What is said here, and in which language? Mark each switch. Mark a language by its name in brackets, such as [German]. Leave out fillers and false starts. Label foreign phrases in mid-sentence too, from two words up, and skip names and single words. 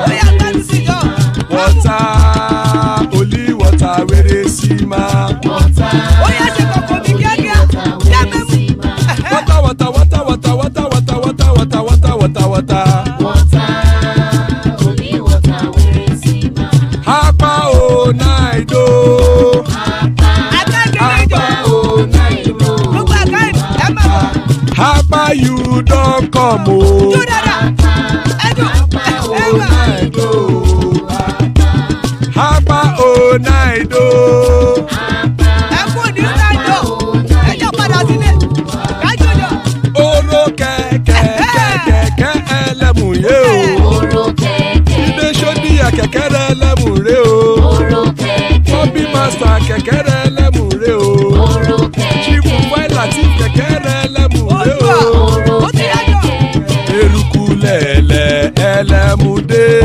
[Nigerian Pidgin] Water, only water. Where they see ma. Water, water, water, water, water, water, water, water, water, water, water. Only water. Where they see ma. Hapa o naido. Hapa o naido. Hapa you don't come o. Hapa o naido. [Yoruba] Oro kẹ̀kẹ́ ẹlẹ́mù yé o. Ilé sọ́dí àkẹ́kẹ́ rẹ̀ ẹlẹ́mù rẹ̀ o. Bobby master kẹ̀kẹ́ rẹ̀ ẹlẹ́mù rẹ̀ o. Chifu Faila ti kẹ̀kẹ́ rẹ̀ ẹlẹ́mù rẹ̀ o. Eruku lẹ̀lẹ̀ ẹlẹ́mù dé.